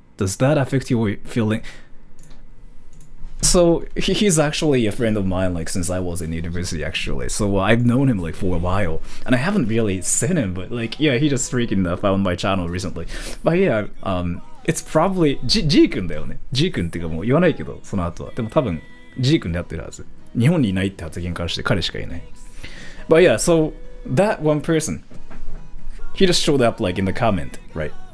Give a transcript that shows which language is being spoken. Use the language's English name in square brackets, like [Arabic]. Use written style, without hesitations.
[English] Does that affect your feeling? So he's actually a friend of mine, like since I was in university actually. So I've known him like for a while, and I haven't really seen him, but like yeah, he just freaking found my channel recently. But yeah, it's probably G [Japanese] 君だよね。 G 君っていうかもう言わないけどその後はでも多分 G 君でやってるはず。日本にいないって発言からして彼しかいない。 [English] But yeah, so that one person, he just showed up like in the comment, right?